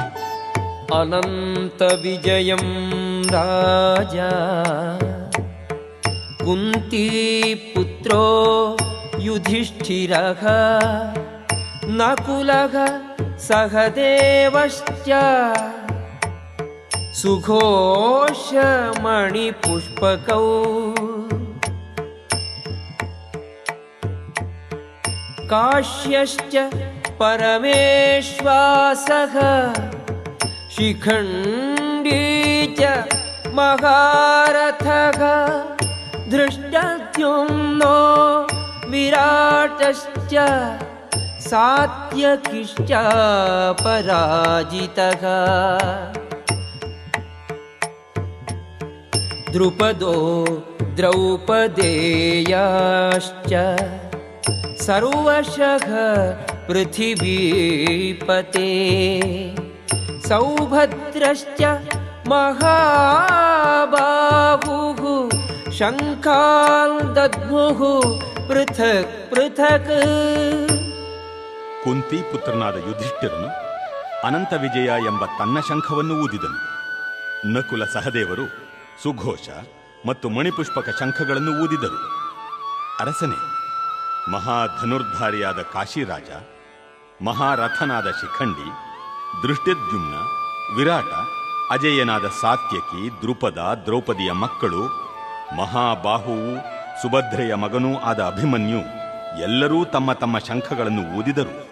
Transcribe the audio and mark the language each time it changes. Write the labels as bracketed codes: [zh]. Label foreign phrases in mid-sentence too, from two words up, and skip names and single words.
[sa] ಅನಂತ ವಿಜಯಂ ರಾಜ ಕುಂತೀ ಪುತ್ರೋ ಯುಧಿಷ್ಠಿರಃ ನಕುಲಃ ಸಹದೇವಶ್ಚ ಸುಘೋಷಮಣಿಪುಷ್ಪಕೌ ಕಾಶ್ಯಶ್ಚ ಪರಮೇಶ್ವಾಸಃ ಶಿಖಂಡೀ ಚ ಮಹಾರಥಃ ಧೃಷ್ಟದ್ಯುಮ್ನೋ ವಿರಾಟಶ್ಚ सात्यकिश्चापराजितः द्रुपदो द्रौपदेयाश्च सर्वशः पृथिवीपते सौभद्रश्च महाबाहुः शङ्खान् दद्मुः पृथक् पृथक्. [kn] ಕುಂತಿ ಪುತ್ರನಾದ ಯುಧಿಷ್ಠಿರನು ಅನಂತ ವಿಜಯ ಎಂಬ ತನ್ನ ಶಂಖವನ್ನು ಊದಿದನು. ನಕುಲ ಸಹದೇವರು ಸುಘೋಷ ಮತ್ತು ಮಣಿಪುಷ್ಪಕ ಶಂಖಗಳನ್ನು ಊದಿದರು. ಅರಸನೇ, ಮಹಾಧನುರ್ಧಾರಿಯಾದ ಕಾಶಿರಾಜ, ಮಹಾರಥನಾದ ಶಿಖಂಡಿ, ದೃಷ್ಟದ್ಯುಮ್ನ, ವಿರಾಟ, ಅಜೇಯನಾದ ಸಾತ್ಯಕಿ, ದ್ರುಪದ, ದ್ರೌಪದಿಯ ಮಕ್ಕಳು, ಮಹಾಬಾಹುವು, ಸುಭದ್ರೆಯ ಮಗನೂ ಆದ ಅಭಿಮನ್ಯು ಎಲ್ಲರೂ ತಮ್ಮ ತಮ್ಮ ಶಂಖಗಳನ್ನು ಊದಿದರು.